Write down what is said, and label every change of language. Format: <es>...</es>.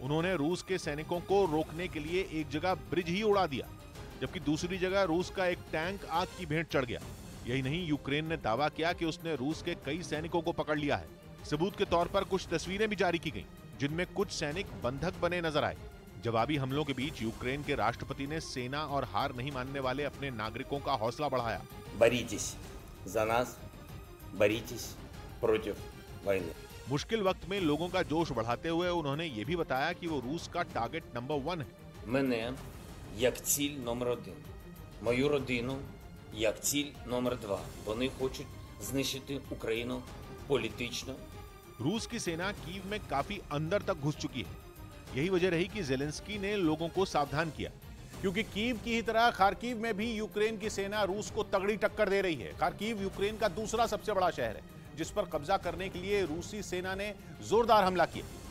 <hi>उन्होंने रूस के सैनिकों को रोकने के लिए एक जगह ब्रिज ही उड़ा दिया, जबकि दूसरी जगह रूस का एक टैंक आग की भेंट चढ़ गया। यही नहीं, यूक्रेन ने दावा किया कि उसने रूस के कई सैनिकों को पकड़ लिया है। सबूत के तौर पर कुछ तस्वीरें भी जारी की गईं, जिनमें कुछ सैनिक बंधक बने नजर आए। जवाबी हमलों के बीच यूक्रेन के राष्ट्रपति ने सेना और हार नहीं मानने वाले अपने नागरिकों का हौसला बढ़ाया।</hi> <ru>Боритесь за нас, боритесь против войны.</ru> <hi>मुश्किल वक्त में लोगों का जोश बढ़ाते हुए उन्होंने ये भी बताया कि वो रूस का टारगेट नंबर 1 है।</hi> <uk>Мене як ціль номер 1. Мою родину як ціль номер 2. Вони хочуть знищити Україну політично.</uk> <hi>रूस की सेना कीव में काफी अंदर तक घुस चुकी है। यही वजह रही कि जेलेंस्की ने लोगों को सावधान किया, क्योंकि कीव की ही तरह खार्किव में भी यूक्रेन की सेना रूस को तगड़ी टक्कर दे रही है। खार्किव यूक्रेन का दूसरा सबसे बड़ा शहर है, जिस पर कब्जा करने के लिए रूसी सेना ने जोरदार हमला किया</hi>